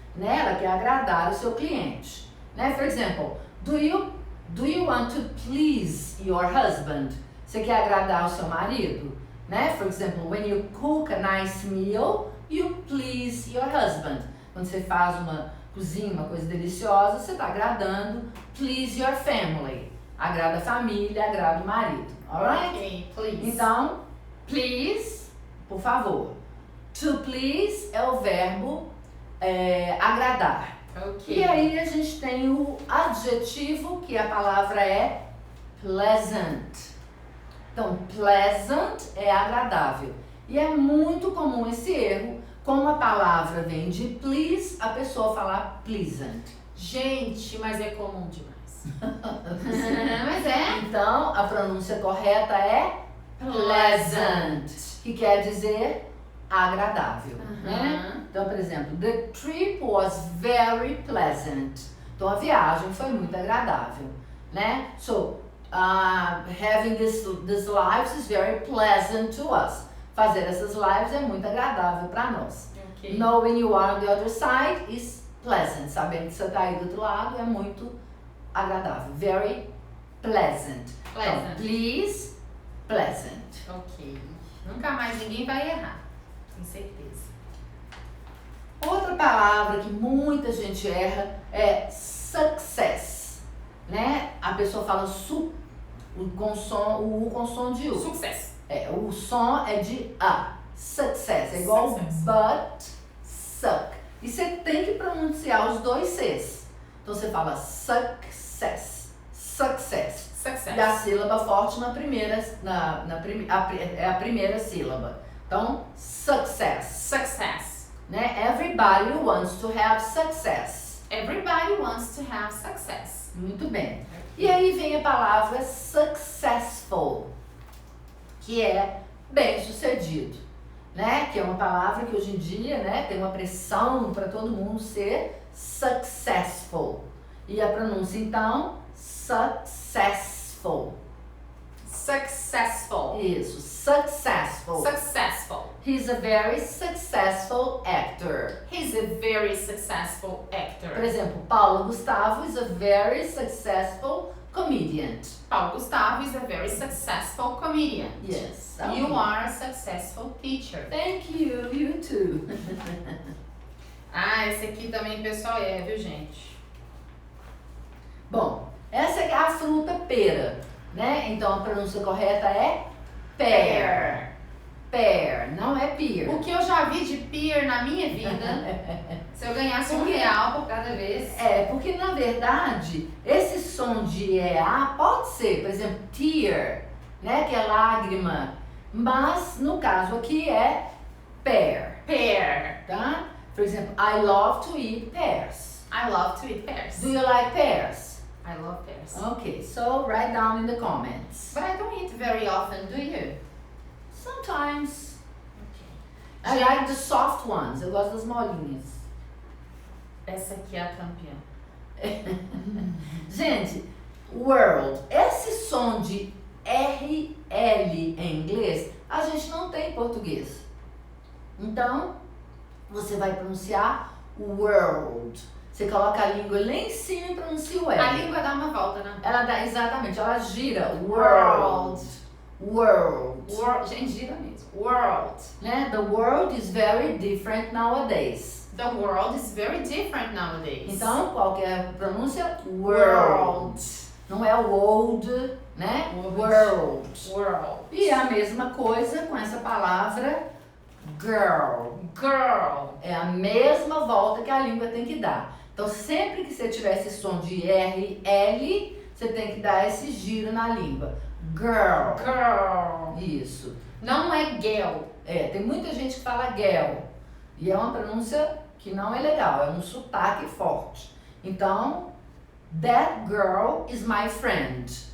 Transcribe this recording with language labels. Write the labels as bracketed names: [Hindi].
[Portuguese] Né? Ela quer agradar o seu cliente. Né? [English] For example, do you want to please your husband? [Portuguese] Você quer agradar o seu marido? Né? [English] For example, when you cook a nice meal, you please your husband. [Portuguese] Quando você faz cozinha uma coisa deliciosa, você está agradando. [English] Please your family. [Portuguese] Agrada a família, agrada o marido. [English] Alright? Ok, please. [Portuguese] Então, please, por favor. To please é o verbo agradar. Ok. E aí a gente tem o adjetivo, que a palavra é pleasant. Então, pleasant é agradável. E é muito comum esse erro, como a palavra vem de please, a pessoa falar pleasant. Gente, mas é comum demais. Mas é. Então, a pronúncia correta é pleasant, que quer dizer agradável, né? Então, por exemplo, [English] the trip was very pleasant. [Portuguese] Então, a viagem foi muito agradável, né? [English] So, having these lives is very pleasant to us. [Portuguese] Fazer essas lives é muito agradável para nós. Okay. [English] Knowing you are on the other side is pleasant. [Portuguese] Sabendo que você está aí do outro lado é muito agradável. [English] Very pleasant. Então, please, pleasant. Ok. [Portuguese] Nunca mais ninguém vai errar. Com certeza. Outra palavra que muita gente erra é success, né? A pessoa fala o U com som de U. Sucesso. O som é de A. Success. É igual [English] Success. but, suck. [Portuguese] E você tem que pronunciar os dois Cs. Então você fala success. [English] Success. Success. [Portuguese] E a sílaba forte na primeira, é a primeira sílaba. Então, success. [English] Success. [Portuguese] Né? [English] Everybody wants to have success. Everybody wants to have success. [Portuguese] Muito bem. E aí vem a palavra successful, que é bem-sucedido, né? Que é uma palavra que hoje em dia, né, tem uma pressão para todo mundo ser successful. E a pronúncia então, successful. [English] Successful. [Portuguese] Isso, successful. [English] Successful. He's a very successful actor. He's a very successful [Portuguese] Por [English] actor. exemplo, Paulo Gustavo is a very successful comedian. Paulo Gustavo is a very successful comedian. Yes. You are a successful teacher. Thank you, you too. [Portuguese] Ah, esse aqui também, pessoal, viu, gente? Bom, essa é a fruta pera, né? Então a pronúncia correta é pear. Pear, não é pear. O que eu já vi de peer na minha vida, se eu ganhasse um real por cada vez. É, porque na verdade, esse som de EA pode ser, por exemplo, tear, né? Que é lágrima. Mas no caso aqui é pear, [English] Pear. [Portuguese] tá? Por exemplo, [English] I love to eat pears. I love to eat pears. Do you like pears? I love pears. Okay, so write down in the comments. But I don't eat very often, do you? Sometimes. I [Portuguese] Gente, [English] like the soft ones. [Portuguese] Eu gosto das molinhas. essa aqui é a campeã. Gente, world. Esse som de RL em inglês, a gente não tem em português. Então, você vai pronunciar world. Você coloca a língua lá em cima e pronuncia o L. A língua dá uma volta, né? Ela dá, exatamente, ela gira. [English] World. World. [Portuguese] Gente, gira mesmo. World. Né? [English] The world is very different nowadays. The world is very different nowadays. [Portuguese] Então, qual que é a pronúncia? World. Não é world, né? World. [English] World. [Portuguese] E é a mesma coisa com essa palavra girl. [English] Girl. [Portuguese] É a mesma volta que a língua tem que dar. Então, sempre que você tiver esse som de R, L, você tem que dar esse giro na língua. [English] Girl. Girl. [Portuguese] Isso. Não é girl. É, tem muita gente que fala girl. E é uma pronúncia que não é legal, é um sotaque forte. Então, [English] that girl is my friend.